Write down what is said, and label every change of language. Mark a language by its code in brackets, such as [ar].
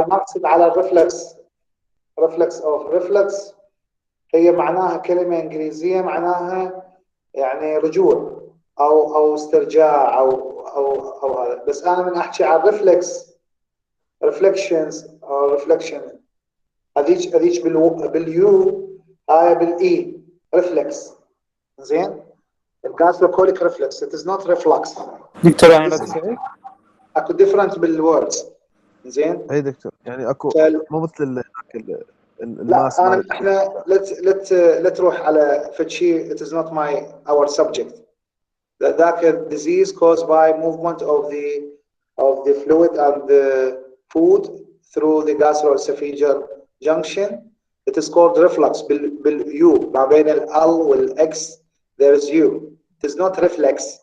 [ar] المقصد على الريفلكس ريفلكس هي معناها كلمه انجليزيه معناها يعني رجوع او استرجاع او هذا، بس انا من احكي عن ريفلكشنز او ريفلكشن هذيك باليو هاي بالاي ريفلكس. زين الجاستروكوليك ريفلكس [en] it is not reflux. [ar] دكتور يعني لا اكو ديفرنت بالوردز. زين اي دكتور يعني اكو مو مثل الماس لا انا احنا لا تروح على فشي [en] it is not our subject. That disease caused by movement of the fluid and the food through the gastroesophageal junction. It is called reflux [ar] بالU ما بين ال والX [en] there is U. It is not reflex.